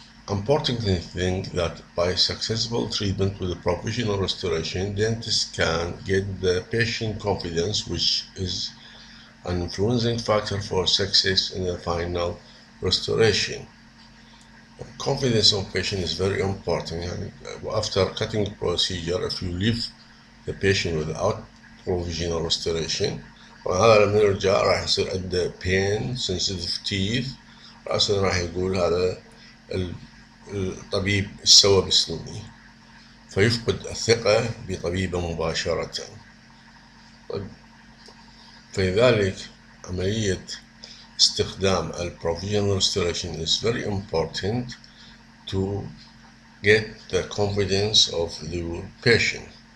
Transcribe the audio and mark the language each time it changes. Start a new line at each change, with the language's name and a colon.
English: Important thing that by successful treatment with the provisional restoration, dentists can get the patient confidence, which is an influencing factor for success in the final restoration. Confidence of patient is very important. And after cutting procedure, if you leave the patient without provisional restoration,
Arabic: وهذا لما يرجع راح يصير عنده
English: pain, sensitive teeth،
Arabic: رأسا راح يقول هذا الطبيب سوى بسنوني، فيفقد الثقة بطبيبه مباشرة. فلذلك عملية استخدام
English: provisional restoration is very important to get the confidence of the patient.